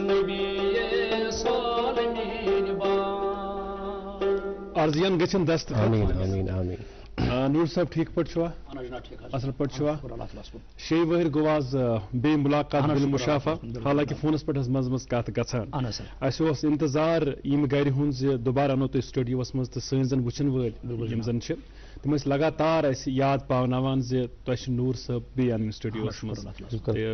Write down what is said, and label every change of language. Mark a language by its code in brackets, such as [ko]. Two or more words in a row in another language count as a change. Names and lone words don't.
[ar] Hamiye Salmin Ba. Arziyan gachin dast. آمین آمین آمین [ks] نور صاحب ٹھیک پٲٹھۍ چھُوا اصل پٲٹھۍ چھُوا شیٚیہِ وٕہٕرۍ گوٚو آز بیٚیہِ مُلاقات بالمشافہ حالانکہِ فونس پٮ۪ٹھ ٲس منٛزٕ منٛزٕ کتھ گژھان اَسہِ اوس انتظار ییٚمہِ گرِ ہُنٛد زِ دُبارٕ انو تُہۍ سٹوڈیوس منٛز تہٕ سٲنۍ زن وٕچھن وٲلۍ یِم زن چھِ تِم ٲسۍ لگاتار اَسہِ یاد پاوناوان زِ تۄہہِ چھِ نوٗر صٲب بیٚیہِ انٕنۍ سٹوڈیوس منٛز تہٕ